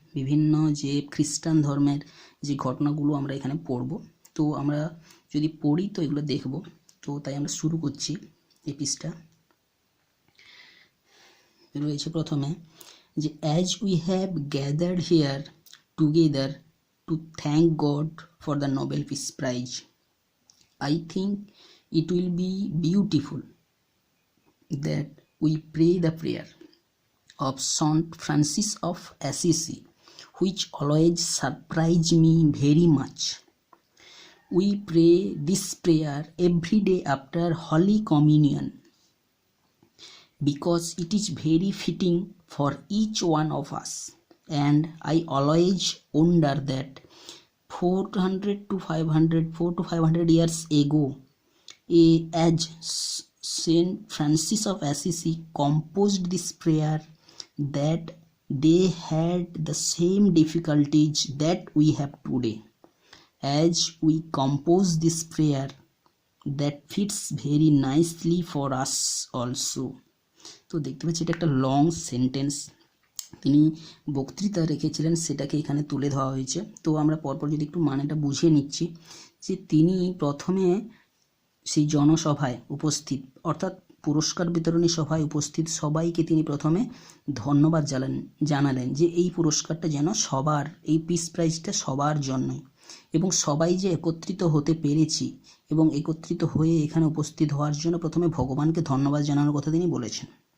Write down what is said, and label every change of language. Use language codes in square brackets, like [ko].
[bn] বিভিন্ন যে খ্রিস্টান ধর্মের যে ঘটনাগুলো আমরা এখানে পড়ব, তো আমরা যদি পড়ি তো এগুলো দেখব। তো তাই আমরা শুরু করছি। এই পৃষ্ঠা রয়েছে প্রথমে যে [en] As we have gathered here together to thank God for the Nobel Peace Prize. I think it will be beautiful that we pray the prayer of Saint Francis of Assisi, which always surprise me very much. We pray this prayer every day after Holy Communion because it is very fitting for each one of us. And I always wonder that 400 to 500 years ago, as Saint Francis of Assisi composed this prayer, that they had the same difficulties that we have today. As we compose this prayer, that fits very nicely for us also. [bn] তো দেখতে পাচ্ছি এটা একটা long sentence তিনি বক্তৃতা রেখেছিলেন, সেটাকে এখানে তুলে ধরা হয়েছে। তো আমরা পরপর যদি একটু মানেটা বুঝিয়ে নিচ্ছি, যে তিনি প্রথমে সেই জনসভায় উপস্থিত, অর্থাৎ পুরস্কার বিতরণী সভায় উপস্থিত সবাইকে তিনি প্রথমে ধন্যবাদ জানালেন যে এই পুরস্কারটা যেন সবার, এই পিস প্রাইজটা সবার জন্যই, এবং সবাই যে একত্রিত হতে পেরেছি এবং একত্রিত হয়ে এখানে উপস্থিত হওয়ার জন্য প্রথমে ভগবানকে ধন্যবাদ জানানোর কথা তিনি বলেছেন।